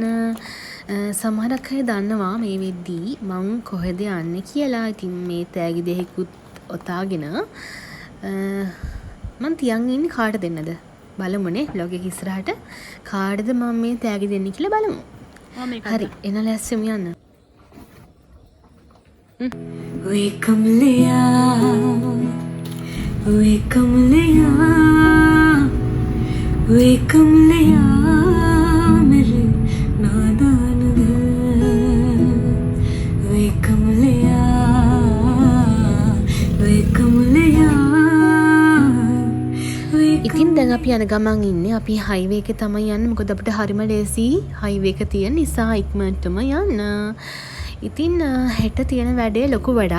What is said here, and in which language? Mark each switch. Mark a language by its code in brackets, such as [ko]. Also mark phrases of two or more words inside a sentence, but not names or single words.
[si] සමහරක් අය දන්නවා මේ වෙද්දී මං කොහෙද යන්නේ කියලා. ඉතින් මේ තෑගි දෙහිකුත් ඔතාගෙන මං තියන් ඉන්නේ කාට දෙන්නද? බලමුනේ vlog එක ඉස්සරහට කාටද මම මේ තෑගි දෙන්නේ කියලා බලමු. හරි එන ලෑස්ති වෙමු යන්න. [hi] वे कमलिया वे कमलिया मेरे नादान दिल वे कमलिया [si] ඉතින් දැන් අපි යන ගමන් ඉන්නේ. අපි හයිවේ එකේ තමයි යන්නේ. මොකද අපිට හරිම ලේසි හයිවේ එක තියෙන නිසා ඉක්මනටම යන්න. ඉතින් හෙට තියෙන වැඩේ ලොකු වැඩක්.